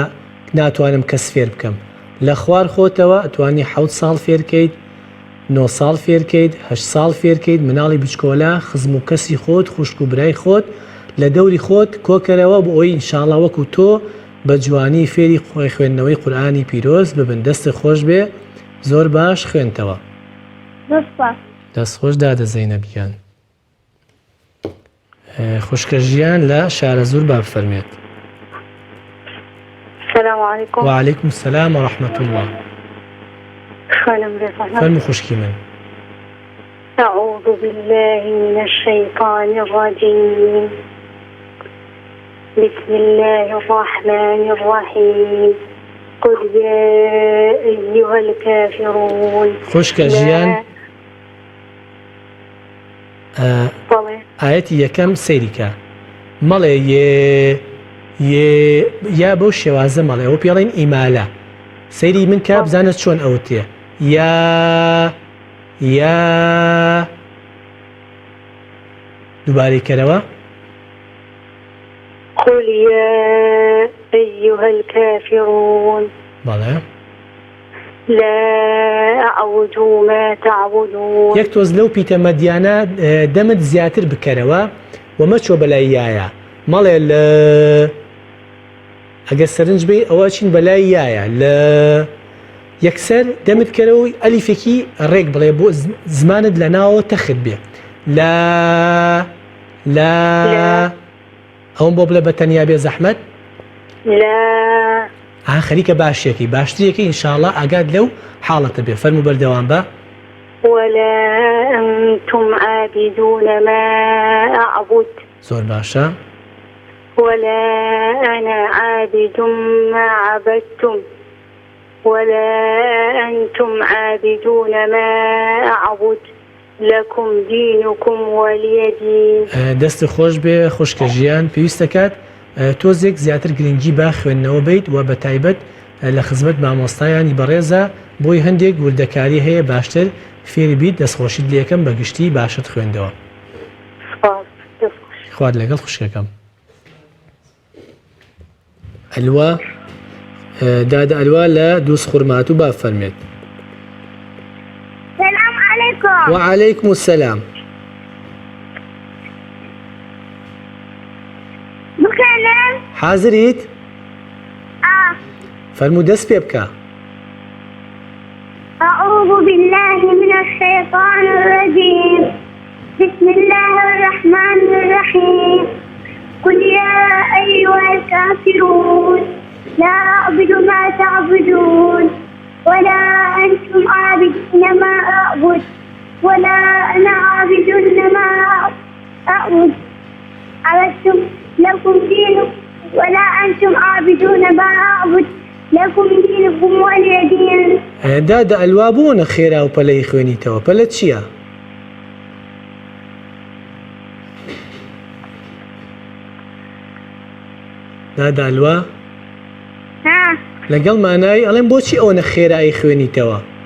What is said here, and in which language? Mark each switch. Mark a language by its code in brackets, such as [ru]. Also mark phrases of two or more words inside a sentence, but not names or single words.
[ckb] ناتوانم کەس فێر بکەم لە خوار خۆتەوە ئەتوانی 7 ساڵ فێرکەیت 9 ساڵ فێرکەیت 8 ساڵ فێرکەیت مناڵی بچکۆلا خزم و کەسی خۆت خوشک و برای خۆت لە دەوری خۆت کۆکەرەوە بۆ ئەوی ئینشاءڵڵا وەکو تۆ بە جوانی فێری خۆی خوێندنەوەی قورئانی پیرۆز ببن دەستە خۆش بێ زۆر باش خوێنتەوە دەستخۆش دادە زەینەب گیان خوشکە ژیان لە شارەزور با بفەرمێت [ar] السلام عليكم وعليكم السلام ورحمة الله [ckb] فەرموو خوشکی من [ar] أعوذ بالله من الشيطان الرجيم بسم الله الرحمن الرحيم قل يا أيها الكافرون [ckb] خوشکە ژیان ئاەتی یەکەم سەیریکە مەڵێ یا بەو شێوازە مەڵێ ئەوە پێڵێن ئیمالە سەیری من کا بزانت چۆن ئەوتێ یا دووبارەی کەرەوە [ar] قل يا أيها الكافرون [ckb] بەڵێ [ar] لا أعبد ما تعبدون [ckb] یەک تۆز لەو پیتەمەدیانە دەمت زیاتر بکەرەوە و مەچۆ بەلای یایە مەڵێ لە ئەگە سەرنج بێ ئەوە چین بەلای یایە لە یەکسەر دەمت کەرەوەی ئەلیفێکی ڕێک بڵێ بۆ زمانت لە ناوە تەخت بێ لا ئەوم بۆ بڵێ بە تەنیا بێ زەحمەت [ar] لا [ckb] خەریکە باشیەکەی باشترەکەی ئینشاءڵڵا ئاگاد لەو حاڵەتە بێ فەرموو بەردەوام بە [ar] ولا أنتم عابدون ما أعبد [ckb] زۆر باشە [ar] ولا أنا عابد ما عبدتم ولا أنتم عابدون ما أعبد لكم دينكم ولي دين [ckb] دەست خۆش بێ خوشکە ژیان پێویستە کات تۆزێک زیاتر گرنگی با خوێندنەوە بیت و بە تایبەت لە خزمەت مامۆستایانی بەڕێزە بۆی هەندێک وردەکاری هەیە باشتر فێری بیت دەستخۆشیت لە یەکەم بەگشتی باشت خوێندەوە خوارد لەگەڵ خوشکەکەم ئەلوا دادا ئەلوا لە دووس خوڕمات و با فەرمێت. [ar] السلام عليكم. وعليكم السلام. بكلم. [ckb] حازريت؟ فەرموو دەست پێ بکە. [ar] أعوذ بالله من الشيطان الرجيم. بسم الله الرحمن الرحيم. قل يا أيها الكافرون لا أعبد ما تعبدون ولا أنتم عابدون ما أعبد ولا أنا عابد ما أعبد عبدتم لكم دينكم ولا أنتم عابدون ما أعبد لكم دينكم ولي دين. [ckb] دادا ئەلوا بۆ نە خێرا و پەلەی خوێنیتەوە پەلە چییە؟ دادا ئەلوا لەگەڵ مانای ئەڵێن بۆچی ئەوە نە خێرایی خوێنیتەوە؟